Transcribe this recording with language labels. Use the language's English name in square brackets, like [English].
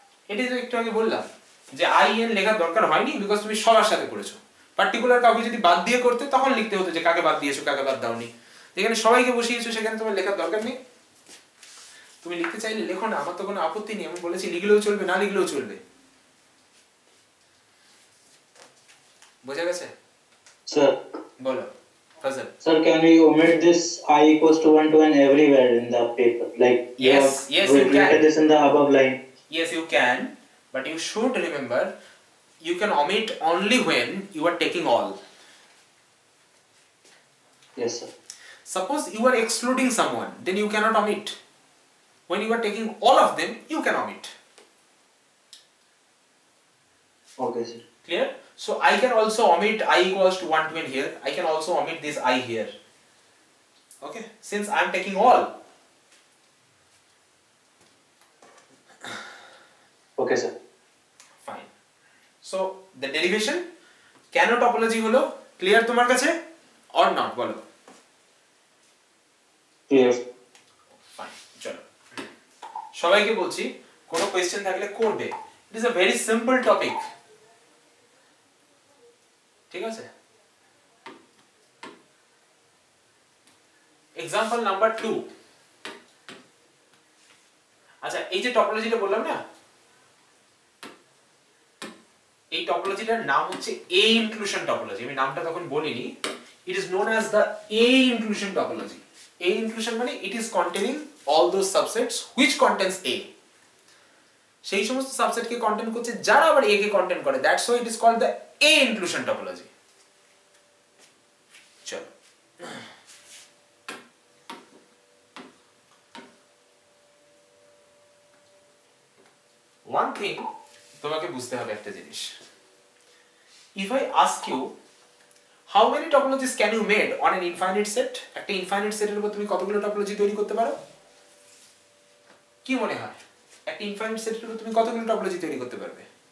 [Bangla] এটাই তো একটু আগে বললাম যে আই এন লেখার দরকার হয়নি, বিকজ তুমি সবার সাথে করেছো, পার্টিকুলার কাউকে যদি বাদ দিয়ে করতে তখন লিখতে হতো যে কাকে বাদ দিয়েছো কাকে বাদ দাওনি, যেখানে সবাইকে বসিয়েছো সেখানে তোমার লেখার দরকার নেই, তুমি লিখতে চাইলে লেখো না, আমার তো কোনো আপত্তি নেই, আমি বলেছি লিখলেও চলবে না লিখলেও চলবে, বোঝা গেছে? [English] Sir, [Bangla] বলো ফাজল। [English] sir, can we omit this I equals to 1 to n everywhere in the paper? Like, Yes, you have you can. written this in the above line. Yes, you can, but you should remember you can omit only when you are taking all. Yes, sir. Suppose you are excluding someone, then you cannot omit. When you are taking all of them, you can omit. Okay, sir. Clear? So I can also omit I equals to 1 to n here. I can also omit this I here. Okay? Since I am taking all. Okay, sir. Fine. So the derivation কেন topology হলো clear তোমার কাছে or not বলো? Clear. Fine. [Bangla] চলো সবাইকে বলছি কোনো question থাকলে করবে। [English] It is a very simple topic, ঠিক আছে? Example number 2। [Bangla] আচ্ছা, এই যে টপোলজিটা বললাম না, এই টপোলজিটার নাম হচ্ছে এ ইনক্লুশন টপোলজি। [English] আমি নামটা তখন বলিনি। It is known as the A inclusion topology. A inclusion মানে it is containing all those subsets which contains A. [Bangla] সেই সমস্ত সাবসেটকে কন্টেন্ট করছে যারা আবার এ কে কন্টেন্ট করে। That's why it is called the A inclusion topology. চলো, [English] one thing [Bangla] তোমাকে বুঝতে হবে একটা জিনিস। [English] If I ask you how many topologies can you made on an infinite set, [Bangla] একটা ইনফাইনাইট সেটের উপর তুমি কতগুলো টপোলজি তৈরি করতে পারো? কি মনে হয় একটা ইনফাইনাইট সেটের উপর তুমি কতগুলো টপোলজি তৈরি করতে পারবে?